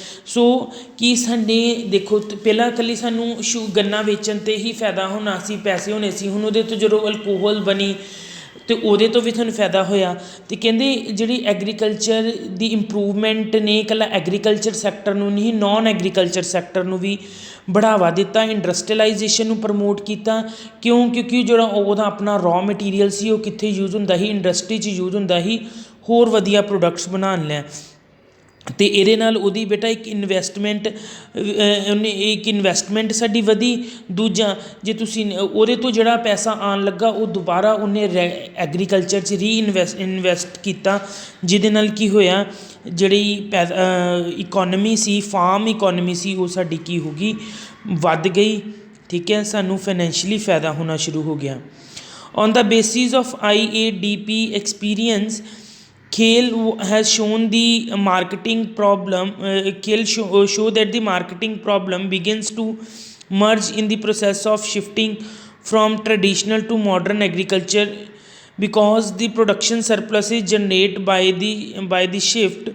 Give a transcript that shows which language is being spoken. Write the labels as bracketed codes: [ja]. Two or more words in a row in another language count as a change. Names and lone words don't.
[pa] ਸੋ ਕੀ ਸਾਡੇ ਦੇਖੋ ਪਹਿਲਾਂ ਇਕੱਲੀ ਸਾਨੂੰ ਗੰਨਾ ਵੇਚਣ 'ਤੇ ਹੀ ਫਾਇਦਾ ਹੋਣਾ ਸੀ, ਪੈਸੇ ਹੋਣੇ ਸੀ। ਹੁਣ ਉਹਦੇ ਤੋਂ ਜਦੋਂ ਅਲਕੋਹਲ ਬਣੀ ਅਤੇ ਉਹਦੇ ਤੋਂ ਵੀ ਤੁਹਾਨੂੰ ਫਾਇਦਾ ਹੋਇਆ। ਅਤੇ ਕਹਿੰਦੇ ਜਿਹੜੀ ਐਗਰੀਕਲਚਰ ਦੀ ਇੰਪਰੂਵਮੈਂਟ ਨੇ ਇਕੱਲਾ [en] agriculture sector [pa] ਨੂੰ ਨਹੀਂ, [en] non agriculture sector [pa] ਨੂੰ ਵੀ ਬੜ੍ਹਾਵਾ ਦਿੱਤਾ, इंडस्ट्रीलाइजेशन ਨੂੰ ਪ੍ਰਮੋਟ ਕੀਤਾ। ਕਿਉਂਕਿ ਜਿਹੜਾ ਉਹਦਾ ਆਪਣਾ [en] raw material [pa] ਸੀ ਉਹ ਕਿੱਥੇ ਯੂਜ਼ ਹੁੰਦਾ ਸੀ, ਇੰਡਸਟਰੀ 'ਚ ਯੂਜ਼ ਹੁੰਦਾ ਸੀ ਹੋਰ ਵਧੀਆ ਪ੍ਰੋਡਕਟਸ ਬਣਾਉਣ ਲਈ। ਅਤੇ ਇਹਦੇ ਨਾਲ ਉਹਦੀ ਬੇਟਾ ਇੱਕ ਇਨਵੈਸਟਮੈਂਟ ਸਾਡੀ ਵਧੀ। ਦੂਜਾ ਜੇ ਤੁਸੀਂ ਉਹਦੇ ਤੋਂ ਜਿਹੜਾ ਪੈਸਾ ਆਉਣ ਲੱਗਾ ਉਹ ਦੁਬਾਰਾ ਉਹਨੇ ਐਗਰੀਕਲਚਰ 'ਚ ਇਨਵੈਸਟ ਕੀਤਾ, ਜਿਹਦੇ ਨਾਲ ਕੀ ਹੋਇਆ, ਜਿਹੜੀ ਇਕੋਨਮੀ ਸੀ, [en] farm economy [pa] ਸੀ, ਉਹ ਸਾਡੀ ਕੀ ਹੋ ਗਈ, ਵੱਧ ਗਈ। ਠੀਕ ਹੈ, ਸਾਨੂੰ ਫਾਈਨੈਂਸ਼ੀਅਲੀ ਫਾਇਦਾ ਹੋਣਾ ਸ਼ੁਰੂ ਹੋ ਗਿਆ। [en] on the basis of IADP experience, Khel has shown the marketing problem. Khel show that the marketing problem begins to merge in the process of shifting from traditional to modern agriculture, because the production surpluses generated by the shift.